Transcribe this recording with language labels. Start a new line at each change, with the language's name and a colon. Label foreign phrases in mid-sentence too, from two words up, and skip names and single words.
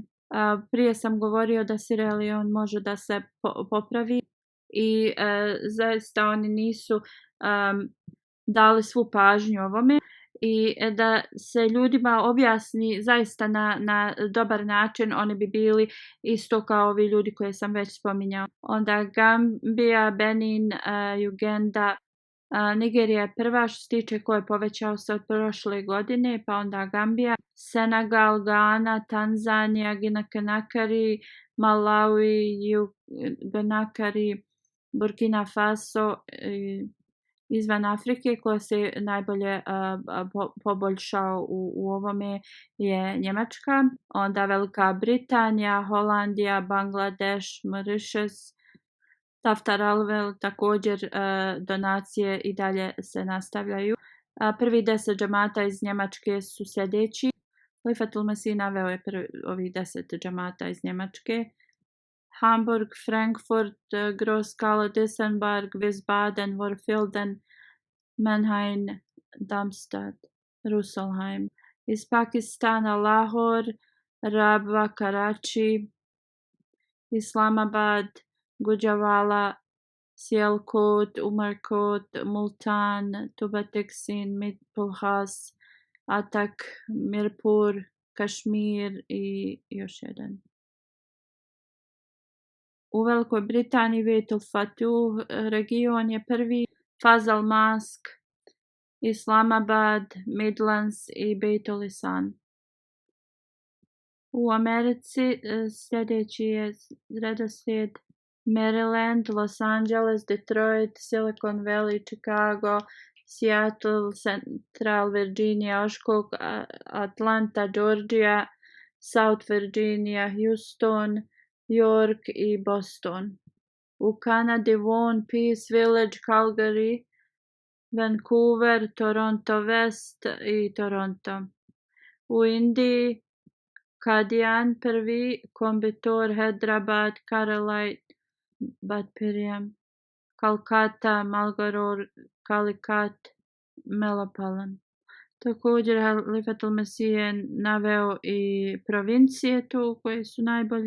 Bosnian: Prije sam govorio da Sierra Leone može da se popravi i zaista oni nisu dali svu pažnju ovome i da se ljudima objasni zaista na dobar način, oni bi bili isto kao ovi ljudi koje sam već spominjao. Onda Gambija, Benin, Uganda, Nigerija je prva što se tiče ko je povećao se od prošle godine, pa onda Gambija, Senegal, Ghana, Tanzanija, Guinea-Conakry, Malawi, Conakry, Burkina Faso, izvan Afrike koja se najbolje poboljšao u ovome je Njemačka, onda Velika Britanija, Holandija, Bangladeš, Mauritius, Taftaralvel, također donacije i dalje se nastavljaju. Prvi 10 džamata iz Njemačke su sljedeći. Halifatul Mesih naveo je ovih 10 džamata iz Njemačke. Hamburg, Frankfurt, Groß-Kala, Dissenberg, Wiesbaden, Worfelden, Mannheim, Darmstadt, Rüsselsheim. Iz Pakistana Lahore, Rabwa, Karachi, Islamabad, Gujranwala, Sialkot, Umarkot, Multan, Tubateksin, Mitpulhas, Atak, Mirpur, Kašmir i još jedan. U Velikoj Britaniji Beitul Fatuh region je prvi, Fazal Mask, Islamabad, Midlands i Beitul Lisan. U Americi sljedeći je redoslijed Maryland, Los Angeles, Detroit, Silicon Valley, Chicago, Seattle, Central Virginia, Oshkosh, Atlanta, Georgia, South Virginia, Houston, York i Boston. U Kanadi Vaughan, Peace Village, Calgary, Vancouver, Toronto West i Toronto. U Indiji Kadian prvi, Coimbatore, Hyderabad, Karalite, Batpiriam, Kalkata, Malgarore, Calicut, Melopalan. Također Halifatul Mesih je naveo i provincije tu koje su najbolje.